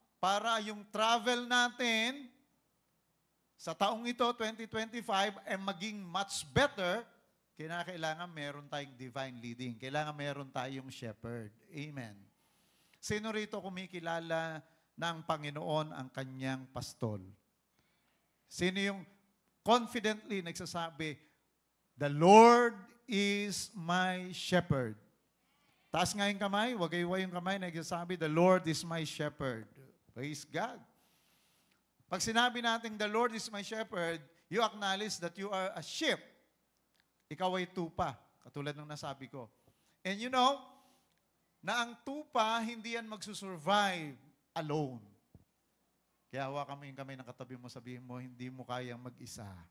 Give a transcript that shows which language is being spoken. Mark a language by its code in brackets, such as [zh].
[tl] Para yung travel natin sa taong ito, 2025, ay maging much better, kailangan meron tayong divine leading. Kailangan meron tayong shepherd. Amen. Sino rito kumikilala ng Panginoon ang kanyang pastol? Sino yung confidently nagsasabi, [en] the Lord is my shepherd? [tl] Taas nga yung kamay, wag iwa yung kamay, nagsasabi, [en] the Lord is my shepherd. [tl] Praise God. Pag sinabi natin, [en] the Lord is my shepherd, you acknowledge that you are a sheep. [tl] Ikaw ay tupa, katulad ng nasabi ko. [en] And you know, [tl] na ang tupa, hindi yan magsusurvive alone. Kaya hawakan mo yung kamay ng katabi mo, sabihin mo, hindi mo kayang mag-isa.